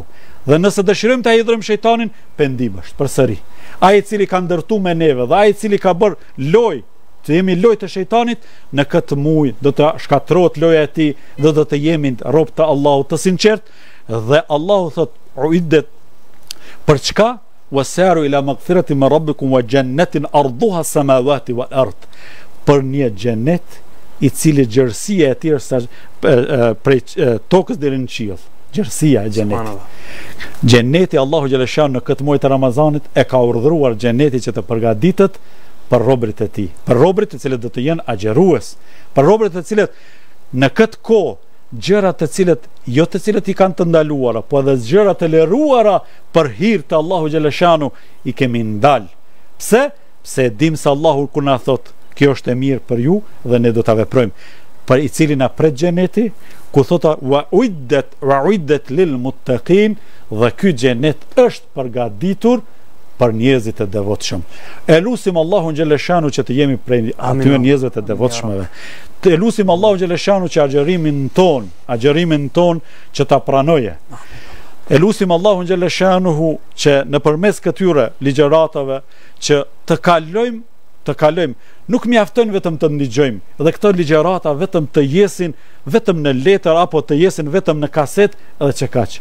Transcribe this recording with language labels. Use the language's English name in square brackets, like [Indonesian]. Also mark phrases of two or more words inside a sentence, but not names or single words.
[Albanian] Dhe nëse dëshirojmë ta hedhëm shejtanin, pendim është përsëri. Ai i cili ka ndërtuar me neve dhe ai i cili ka bërë lojë të jemi lojë të shejtanit, në këtë muaj do të shkatërrohet loja e tij dhe do të jemi rob të Allahut të sinqert. Dhe Allahu thot uiddet për çka? [Arabic] وسارعوا إلى مغفرة من ربكم وجنة عرضها السماوات والأرض. [Albanian] Për një xhenet i cili gjerësia e tij është prej tokës deri në qiell. Gjerësia e xhenetit. Xheneti Allahu [Arabic] جل شأن [Albanian] në këtë muaj të Ramazanit e ka urdhëruar xheneti që të përgatitet për robërit e tij, për robërit të cilët do të jenë agjerues, për robërit të cilët në këtë kohë gjërat të cilët jo të cilët i kanë të ndaluara, po edhe gjërat e leruara për hir të Allahu [Arabic] جل شأنه [Albanian] i kemi ndal. Pse? Pse dim se Allahu kur na thot kjo është e mirë për ju dhe ne do ta veprojmë. Për i cili na pret xheneti, ku thota [Arabic] وأعدت للمتقين, [Albanian] dhe ky xhenet është përgatitur për njerëzit e devotshëm. E lutim Allahun [Arabic] جل شأنه [Albanian] që të jemi prej atyre njerëzve të devotshmëve. Të lutim Allahun [Arabic] جل شأنه [Albanian] që agjërimin ton që ta pranoje. E lutim Allahun [Arabic] جل شأنه [Albanian] që nëpërmes këtyre ligjëratave që të kalojmë, nuk mjafton vetëm të ndigjojmë dhe këto ligjërata vetëm të jesin vetëm në letër apo të jesin vetëm në kaset edhe që kaq.